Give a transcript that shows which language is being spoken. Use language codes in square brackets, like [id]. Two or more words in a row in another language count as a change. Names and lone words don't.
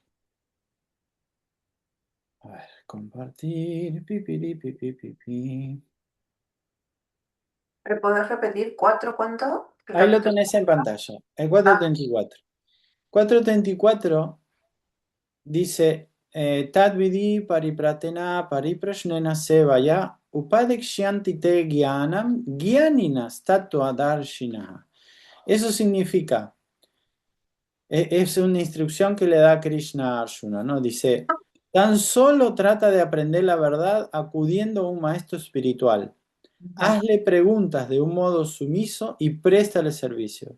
[es] A ver, compartir. Pi. ¿Me podés repetir cuatro cuánto? El Ahí lo capítulo. tenés en pantalla, el Ah, 434. 434 dice, [sa] Tad vidi paripratena pariprashnena sevaya upadekshanti te gyanam gyaninas tattva darshinaha. [es] Eso significa, es una instrucción que le da Krishna a Arjuna, ¿no? Dice, tan solo trata de aprender la verdad acudiendo a un maestro espiritual. ujú, Hazle preguntas de un modo sumiso y préstale servicio.